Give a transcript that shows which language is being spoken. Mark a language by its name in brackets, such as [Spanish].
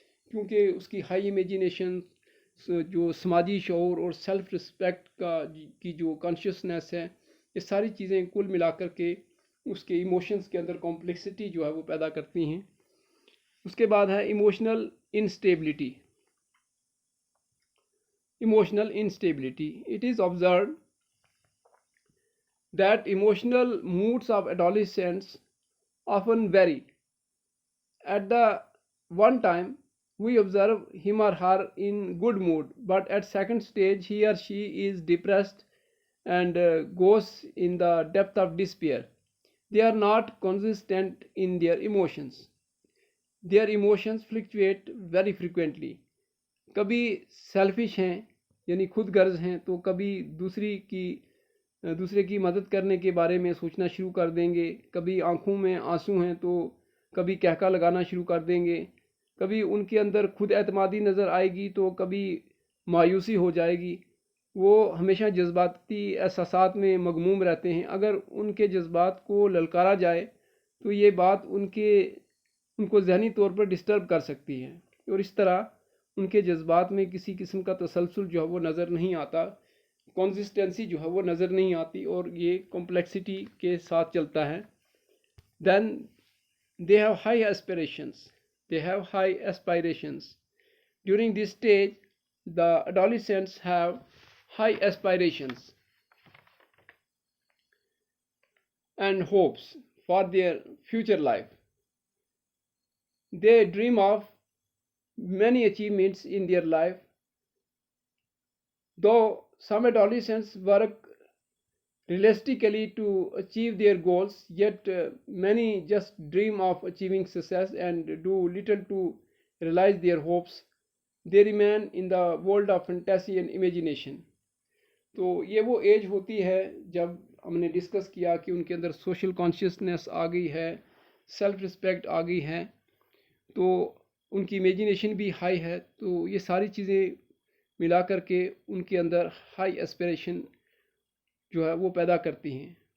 [Urdu] کیونکہ اس کی high imagination, جو سماجی شعور اور سیلف رسپیکٹ کی جو کانشیسنیس ہے، یہ ساری چیزیں کل ملا کر کے اس کے ایموشنز کے اندر کمپلیکسٹی جو ہے وہ پیدا کرتی ہیں۔ اس کے بعد ہے emotional instability. [English] Emotional instability. It is observed that emotional moods of adolescents often vary. At the one time, we observe him or her in good mood, but at second stage, he or she is depressed and goes in the depth of despair. They are not consistent in their emotions. Their emotions fluctuate very frequently. [Urdu] کبھی selfish ہیں یعنی خود غرض ہیں، تو کبھی دوسرے کی مدد کرنے کے بارے میں سوچنا شروع کر دیں گے، کبھی آنکھوں میں آنسو ہیں تو کبھی کہکا لگانا شروع کر دیں گے، کبھی ان کے اندر خود اعتمادی نظر آئے گی تو کبھی مایوسی ہو جائے گی۔ وہ ہمیشہ جذباتی احساسات میں مغموم رہتے ہیں۔ اگر ان کے جذبات کو للکارا جائے تو یہ بات ان کو ذہنی طور پر ڈسٹرب کر سکتی ہے، اور اس طرح ان کے جذبات میں کسی قسم کا تسلسل جو ہے وہ نظر نہیں آتا، کنسسٹنسی جو ہے وہ نظر نہیں آتی، اور یہ کمپلیکسٹی کے ساتھ چلتا ہے. [English] Then they have high aspirations. They have high aspirations. During this stage, the adolescents have high aspirations and hopes for their future life. They dream of many achievements in their life. Though some adolescents work realistically to achieve their goals, yet many just dream of achieving success and do little to realize their hopes. They remain in the world of fantasy and imagination. [Urdu] تو یہ وہ age ہوتی ہے جب ہم نے discuss کیا کہ ان کے اندر سوشل کانشیسنیس آ گئی ہے، سیلف رسپیکٹ آ گئی ہے، تو ان کی امیجینیشن بھی ہائی ہے. تو یہ ساری چیزیں ملا کر کے ان کے اندر ہائی اسپریشن جو ہے وہ پیدا کرتی ہیں.